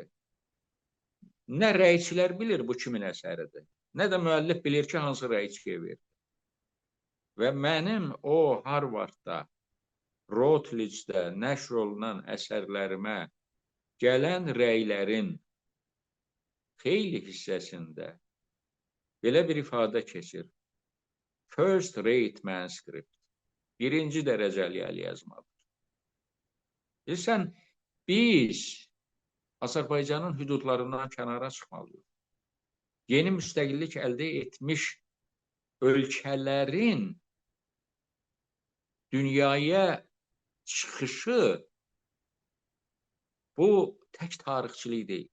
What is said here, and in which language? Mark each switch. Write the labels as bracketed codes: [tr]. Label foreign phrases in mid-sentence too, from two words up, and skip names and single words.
[az] Nə rəyçilər bilir bu kimin əsəridir, nə də müəllif bilir ki, hansı rəyçiyə verir. Və mənim o Harvardda, Routledge'də nəşr olunan əsərlərimə gələn rəylərin xeyli hissəsində belə bir ifadə keçir. [en] First rate manuscript. [az] Birinci dərəcəli əlyazmadır. Bilirsən, biz Azərbaycanın hüdudlarından kənara çıxmalıyıq. Yeni müstəqillik əldə etmiş ölkələrin dünyaya çıxışı bu tək tarixçilik deyil.